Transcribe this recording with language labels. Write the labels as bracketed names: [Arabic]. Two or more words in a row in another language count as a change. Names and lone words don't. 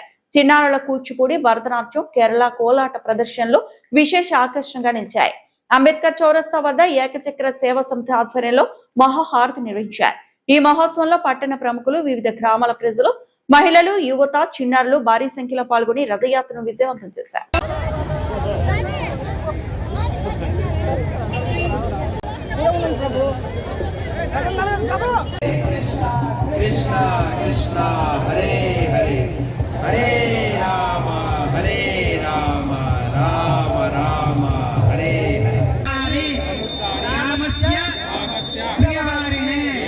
[Telugu] చిన్నారుల కూచిపూడి, భరతనాట్యం, కేరళ కోలాట ప్రదర్శనలు విశేష ఆకర్షణగా నిలిచాయి. అంబేద్కర్ చౌరస్తా వద్ద ఏకచక్ర సేవా సమితి ఆధ్వర్యంలో మహాహారతి నిర్వహించారు. ఈ మహోత్సవంలో పట్టణ ప్రముఖులు, వివిధ గ్రామాల ప్రజలు, మహిళలు, యువత, చిన్నారులు భారీ సంఖ్యలో పాల్గొని రథయాత్రను విజయవంతం చేశారు. [Sanskrit] कृष्ण कृष्ण हरे हरे हरे राम राम राम हरे हरे रामस्य प्रियवारिणे